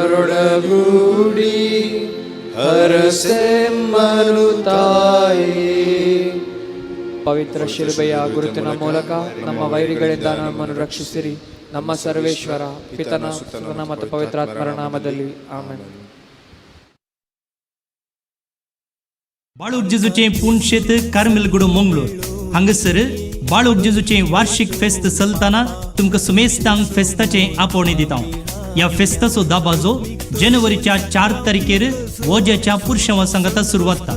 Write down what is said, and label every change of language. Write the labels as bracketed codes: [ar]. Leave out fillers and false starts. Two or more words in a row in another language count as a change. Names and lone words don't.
[kn] ಪುತ್ರರೊಡಗೂಡಿ ಹರಸೆಮ್ಮನು ತಾಯೇ, ಪವಿತ್ರ ಶಿಲುಬೆಯ ಗುರುತಿನ ಮೂಲಕ ನಮ್ಮ ವೈರಿಗಳಿಂದ ನಮ್ಮನ್ನು ರಕ್ಷಿಸಿರಿ. ನಮ್ಮ ಸರ್ವೇಶ್ವರ ಪಿತನ ಸುತನ ಮತ್ತು ಪವಿತ್ರಾತ್ಮರ ನಾಮದಲ್ಲಿ ಆಮೆನ್. [kok] बाळूक जेजूचे पुणशेत कार्मेलगुडो मंगळूर हांगसर बाळूक जेजूचे वार्षिक फेस्त चलताना तुमकां सुमेस्तांक फेस्ताचे आपोवणे दिता. ह्या फेस्ताचो दाबाजो जानेवारीच्या 4 तारखेर वोज्याच्या पुरशेवा सांगाता सुरवात जाता.